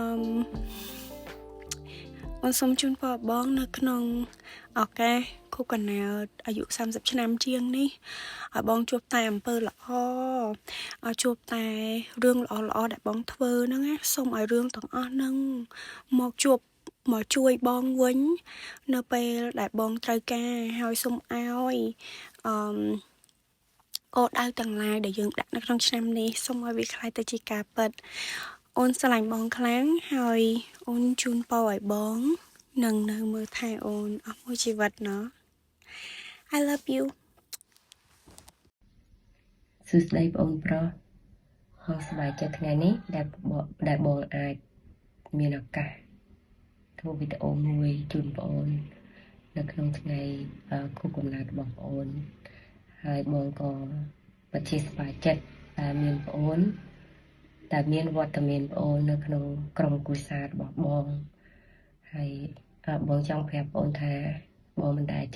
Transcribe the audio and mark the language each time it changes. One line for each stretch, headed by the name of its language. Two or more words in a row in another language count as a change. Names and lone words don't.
Khmer: អូនសូមជូនពរបងនៅក្នុងឱកាសខួបកំណើតអាយុ30ឆ្នាំជាងនេះឲ្យបងជួបតែអំពើល្អឲ្យជួបតែរឿងល្អៗដែលបងធ្វើហ្នឹងណាសូមឲ្យរឿងទាំងអស់ហ្នឹងមកជួយបងវិញនៅពេលដែលបងត្រូវការហើយសូមឲ្យ គោលដៅទាំងឡាយដែលយើងដាក់នៅក្នុងឆ្នាំនេះសូមឲ្យវាคล้ายទៅជាការពិតអូនស្រឡាញ់បងខ្លាំងហើយអូនជូនពរឲ្យបងនឹងនៅមើលថែអូនអស់មួយជីវិតណា
English: I love you
Khmer: សួស្តីបងប្រុសហើយសប្បាយចិត្តថ្ងៃនេះដែលបងអាចមានឱកាសធ្វើវីដេអូមួយជូនបងនៅក្នុងថ្ងៃខួបកំណើតរបស់បងហើយបងក៏ពិតជាសប្បាយចិត្តដែលមានបងដែលមានវត្តមានបងនៅក្នុងក្រុមគ្រួសាររបស់បងហើយបងចង់ប្រាប់បងថាបងមិនដែល